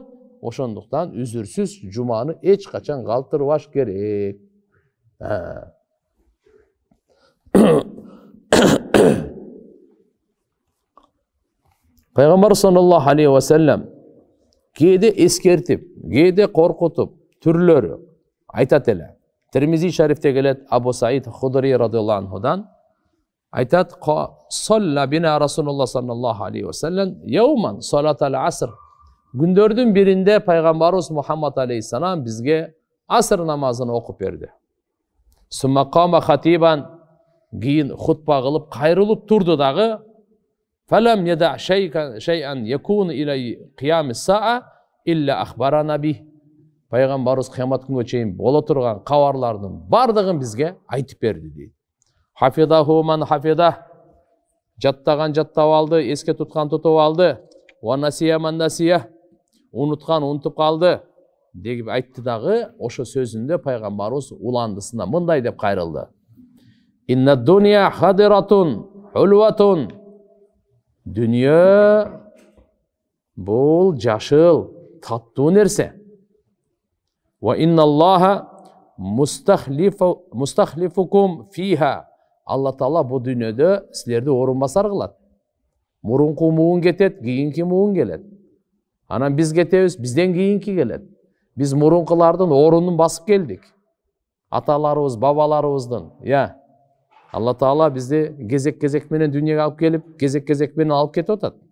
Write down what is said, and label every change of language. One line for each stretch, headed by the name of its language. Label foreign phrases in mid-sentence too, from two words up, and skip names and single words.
Kyrgyz: Ошондуктан үзүрсүз жуманы эч качан калтырбаш керек. Пайгамбар
Arabic: صلى الله عليه وسلم
Kyrgyz: кээде эскертип, кээде коркутуп, түрлөрү айтат эле. Тирмизи шарифте келет Абу Саид Худри
Arabic: رضي الله عنه
Kyrgyz: айтат:
Arabic: "صلى بنا رسول الله صلى الله عليه وسلم يوما صلاة العصر."
Kyrgyz: Күндөрдүн биринде пайгамбарыбыз Мухаммад алейхиссалам бизге аср намазын окуп берди.
Arabic: ثم قام خطيبا,
Kyrgyz: кийин хутба кылып кайрылып турду дагы.
Arabic: فلم يدع شيئا يكون إلى قيام الساعة إلا أخبرنا به.
Kyrgyz: Пайгамбарыбыз кыямат күнгө чейин боло турган кабарлардын бардыгын бизге айтып берди дейт.
Arabic: حفظه من حفظه.
Kyrgyz: Жаттаган жаттап алды, эске туткан тутуп алды.
Arabic: ونسيه من نسيه.
Kyrgyz: Унуткан унутуп калды деп айтты дагы. Ошо сөзүндө пайгамбарыбыз уландысына мындай деп кайрылды.
Arabic: إن الدنيا خضرة حلوة.
Kyrgyz: Дүние бул жашыл, таттуу нерсе.
Arabic: وإن الله مستخلفكم فيها.
Kyrgyz: Алла Таала бу дүнөдө силерди орун басар кылат. Мурунку муун кетет, кийинки муун келет. Анан биз кетебиз, бизден кийинки келет. Биз мурункулардын орунун басып келдик. Аталарыбыз, бабаларыбыздын, Алла Таала бизди кезек-кезек менен дүйнөгө алып келип, кезек-кезек менен алып кетип атат.